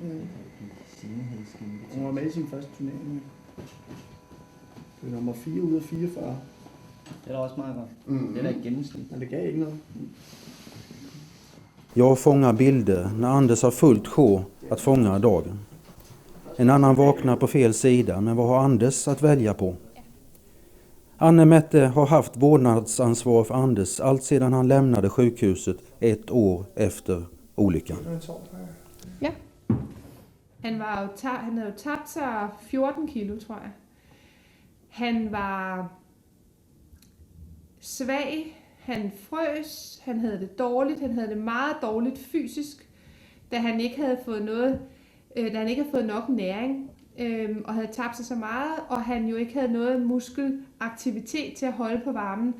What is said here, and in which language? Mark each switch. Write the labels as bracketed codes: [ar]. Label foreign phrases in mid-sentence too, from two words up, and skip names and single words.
[da] Hun var med i sin første turnering. Det er nummer 4 ud af 44. Det er da også meget godt. Det er da ikke gennemsnit. Men det gav ikke noget. [sv] Jag fångar bilder när Anders har fullt sjå att fånga dagen. En annan vaknar på fel sida, men vad har Anders att välja på? Anne Mette har haft vårdnadsansvar för Anders allt sedan han lämnade sjukhuset 1 år efter olyckan. [da] Ja. Han havde jo tabt sig 14 kilo, tror jeg. Han var svag, han frøs, han havde det dårligt, han havde det meget dårligt fysisk, da han ikke havde fået nok næring og havde tabt sig så meget, og han jo ikke havde noget muskelaktivitet til at holde på varmen.